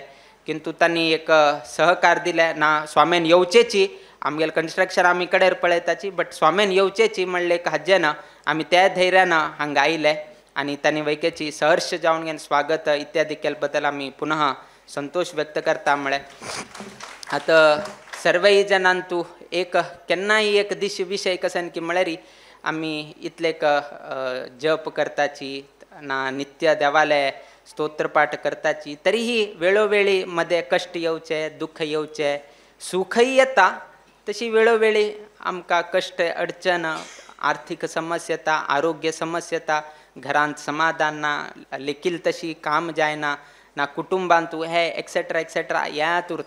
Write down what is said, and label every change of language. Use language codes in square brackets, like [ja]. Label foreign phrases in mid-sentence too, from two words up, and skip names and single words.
[kok] किंतु तांणी एक सहकार दिलें ना स्वामीन येवचेची आमगेलें कन्स्ट्रक्शन आमी कडेर पळयताची बट स्वामीन येवचेची म्हणलें एक हाजें ना आमी त्या धैर्यान हांगा आयले आनी तांणी वैकेची सहर्ष जावन घेवन स्वागत इत्यादी केले बद्दल आमी पुनः संतोष व्यक्त करता. म्हळ्यार आतां सर्वय जाणां तूं एक केन्नाय एक विशय कसन की म्हळ्यार आमी इतले जप करताची ना नित्य देवालय स्तोत्रपाठ करताची तरीही वेळोवेळी मध्ये कष्ट येवचे दुःख येवचे सुखय येता तशी वेळोवेळी आमकां कष्ट अडचण आर्थीक समस्या येता आरोग्य समस्या येता घरांत समाधान ना लेखील तशी काम जायना ना कुटुंबांतू हे [en] etcetera etcetera [kok] यात उरता.